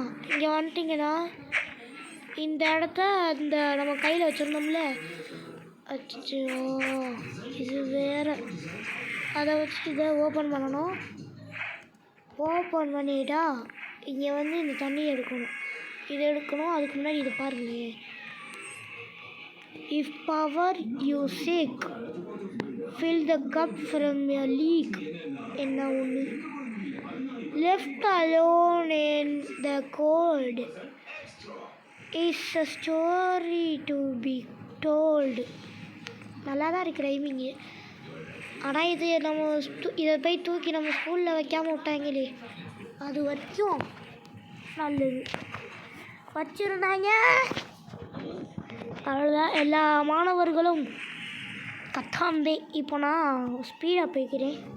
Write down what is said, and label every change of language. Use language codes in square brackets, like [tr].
[ta] இங்கே வந்துட்டிங்கன்னா இந்த இடத்த இந்த நம்ம கையில் வச்சுருந்தோம்ல, அச்சோ இது வேறு. அதை வச்சு இதை ஓப்பன் பண்ணணும். ஓப்பன் பண்ணிட்டா இங்கே வந்து இந்த தண்ணி எடுக்கணும். இது எடுக்கணும். அதுக்கு முன்னாடி இது பாருங்களேன். [en] If power you seek fill the cup from your leak. [ta] என்ன ஒன்று [en] left alone in the cold is a story to be told. [ta] நல்லா தான் இருக்கு ரைமிங்கு. ஆனால் இது நம்ம இதை போய் தூக்கி நம்ம ஸ்கூலில் வைக்காமல் விட்டாங்களே, அது வரைக்கும் நல்லது. வச்சுருந்தாங்க அவ்வளோதான். எல்லா மாணவர்களும் கத்தாந்தே. இப்போ நான் ஸ்பீடாக போய்க்கிறேன்.